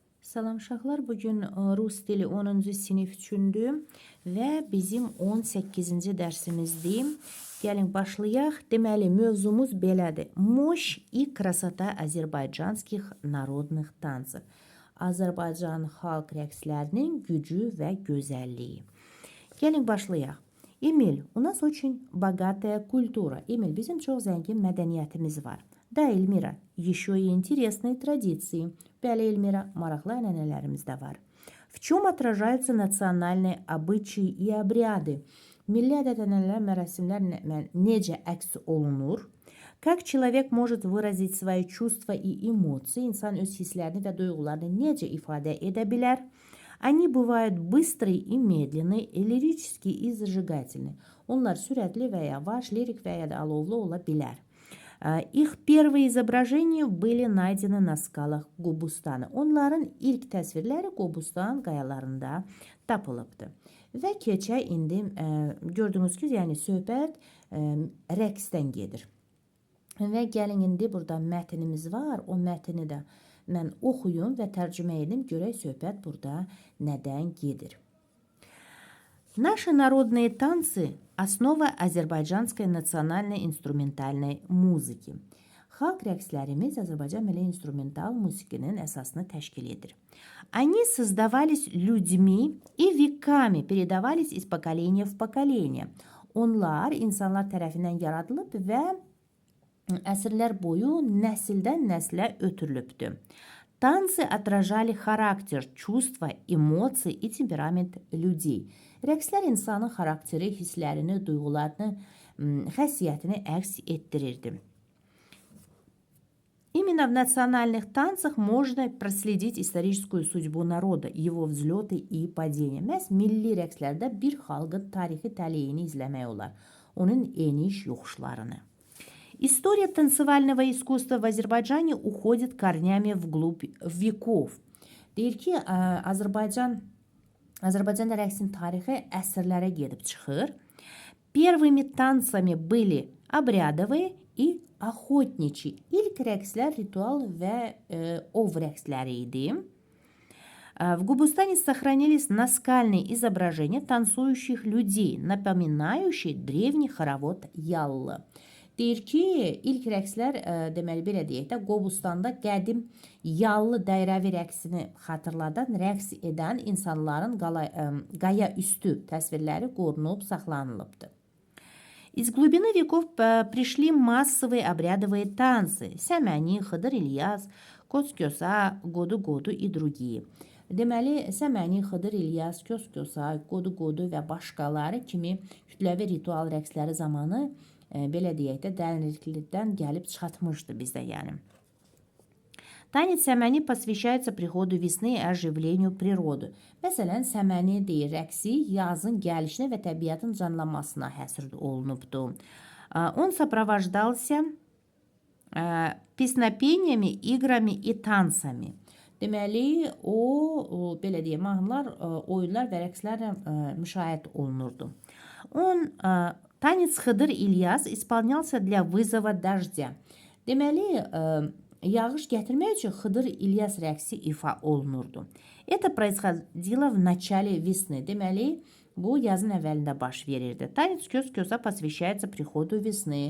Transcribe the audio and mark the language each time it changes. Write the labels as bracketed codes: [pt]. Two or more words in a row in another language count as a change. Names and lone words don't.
[az] Salam uşaqlar, bugün rus dili 10-cu sinif üçündür və bizim 18-ci dərsimizdir. Gəlin başlayaq. Deməli, mövzumuz belədir. [ru] Мощь и красота azərbaycanskих народных танцев. [az] Azərbaycan xalq rəqslərinin gücü və gözəlliyi. Gəlin başlayaq. Emil, [ru] у нас очень богатая культура. [az] Emil, bizim çox zəngin mədəniyyətimiz var. [ru] Да, Эльмира, еще и интересные традиции. [az] Bəli, Эльмира, maraqlı ənənələrimiz də var. [ru] В чем отражаются национальные обычаи и обряды? [az] Milli ədət-ənənələr, mərasimlər necə əks olunur? [ru] Как человек может выразить свои чувства и эмоции? [az] İnsan öz hisslərini və duyğularını necə ifadə edə bilər? [ru] Они бывают быстрые и медленные, лирические и зажигательные. [az] Onlar sürətli və yavaş, lirik və ya da alovlu ola bilər. [ru] Их первые изображения были найдены на скалах Qobustana. [az] Onların ilk təsvirləri Qobustan qayalarında tapılıbdır. Və keçək indi gördüyünüz ki, yəni söhbət rəqsdən gedir. Və gəlin indi burada mətnimiz var. O mətni də mən oxuyum və tərcümə edim. Görək söhbət burada nədən gedir. [ru] Наши народные танцы – основа азербайджанской национальной инструментальной музыки. [az] Xalq rəqslərimiz Azərbaycan milli instrumental musiqinin əsasını təşkil edir. [ru] Они создавались людьми и веками передавались из поколения в поколение. [az] Onlar insanlar tərəfindən yaradılıb və əsrlər boyu nəsildən nəslə ötürülübdür. [ru] Танцы отражали характер, чувства, эмоции и темперамент людей. [az] Rəqslər insanın xarakteri, hisslərini, duyğularını, xəssiyyətini əks etdirirdi. [ru] Именно в национальных танцах можно проследить историческую судьбу народа, его взлеты и падения. [az] Məhz milli rəqslərdə bir xalqın tarixi təleyini izləmək olar, onun eniş yoxuşlarını. [ru] История танцевального искусства в Азербайджане уходит корнями вглубь веков. [az] Deyir ki, Azərbaycanda rəqsin tarixi əsrlərə gedib çıxır. [ru] Первыми танцами были обрядовые и охотничьи. [az] İlk rəqslər ritual və ov rəqsləri idi. [ru] В Гобустане сохранились наскальные изображения танцующих людей, напоминающие древний хоровод Яллы. [az] Deyir ki, ilk rəqslər, deməli belə deyək də, Qobustanda qədim yallı dairəvi rəqsini xatırladan, rəqs edən insanların qaya üstü təsvirləri qorunub, saxlanılıbdır. [ru] Из глубины веков пришли массовые обрядовые танцы. Səməni, Xıdır İlyas, Kös-Kösa, Qodu-Qodu и другие. [az] Deməli, Səməni, Xıdır İlyas, Kös-Kösa, Qodu-Qodu və başqaları kimi kütləvi ritual rəqsləri zamanı belə deyək də, dərinliklərdən gəlib çatmışdı bizdə yəni. [ru] Танец Səməni посвящается приходу весны и оживлению природы. [az] Məsələn, Səməni deyir, rəqsi yazın gəlişinə və təbiətin canlanmasına həsr olunubdu. [ru] Он сопровождался pеснопениями, играми и танцами. [az] Deməli, o, belə deyək, mahnılar, oyunlar və rəqslərlə müşahidə olunurdu. [ru] Танец Xıdır İlyas исполнялся для вызова дождя. [az] Deməli, yağış gətirmək üçün Xıdır İlyas rəqsi ifa olunurdu. [ru] Это происходило в начале весны. [az] Deməli, bu yazın əvvəlində baş verirdi. [ru] Танец Kös-Kösa посвящается приходу весны.